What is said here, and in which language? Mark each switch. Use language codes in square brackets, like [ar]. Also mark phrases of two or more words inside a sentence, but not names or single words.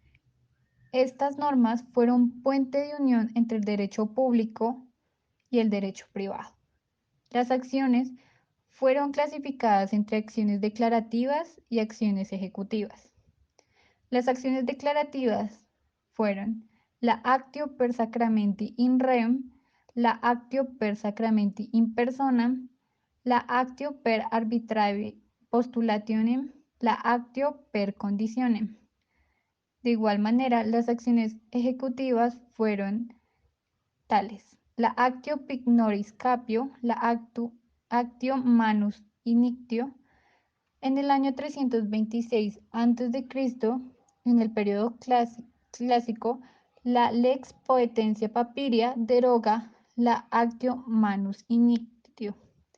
[es] Estas normas fueron puente de unión entre el derecho público y el derecho privado. Las acciones fueron clasificadas entre acciones declarativas y acciones ejecutivas. Las acciones declarativas fueron la [la] actio per sacramenti in rem, [es] la [la] actio per sacramenti in personam, [es] la [la] actio per arbitrae postulationem, [es] la [la] actio per conditionem. [es] De igual manera, las acciones ejecutivas fueron tales: la [la] actio pignoris capio, [es] la [la] actio manus inictio. [es] En el año 326 a.C., en el periodo clásico, la Lex Poetensia Papiria deroga la [la] actio manus inictio.